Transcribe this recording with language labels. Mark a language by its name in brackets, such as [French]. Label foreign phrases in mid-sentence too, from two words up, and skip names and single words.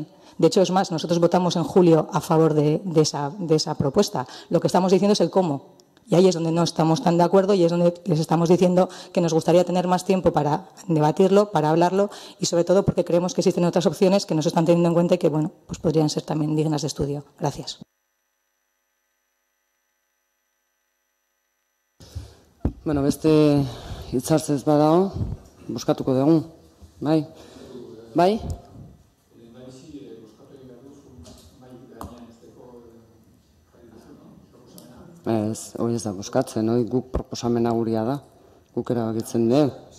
[Spanish] De hecho, es más, nosotros votamos en julio a favor de esa propuesta. Lo que estamos diciendo es el cómo. Y ahí es donde no estamos tan de acuerdo y es donde les estamos diciendo que nos gustaría tener más tiempo para debatirlo, para hablarlo y sobre todo porque creemos que existen otras opciones que no se están teniendo en cuenta y que podrían ser también dignas de estudio. Gracias. [Basque] Beste hitzartzez badago, buskatuko dugu, bai? Bai? Ez, hori ez da buskatzen, guk proposamena guria da, guk erabakitzen dugu.